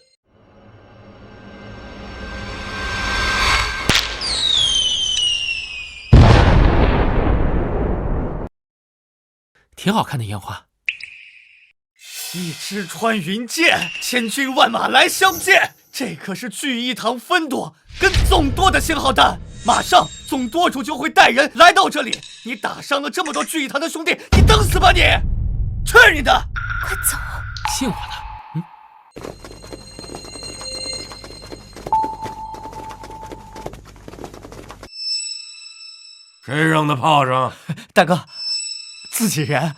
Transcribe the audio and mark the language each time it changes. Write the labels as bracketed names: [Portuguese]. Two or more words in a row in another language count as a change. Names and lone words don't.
[Chinese] 挺好看的煙花。一支穿雲箭，千軍萬馬來相見。這可是聚義堂分舵跟總舵的信號彈，馬上總舵主就會帶人來到這裡。你打傷了這麼多聚義堂的兄弟，你等死吧你！去你的！快走！信我的。誰扔的炮聲？大哥，自己人。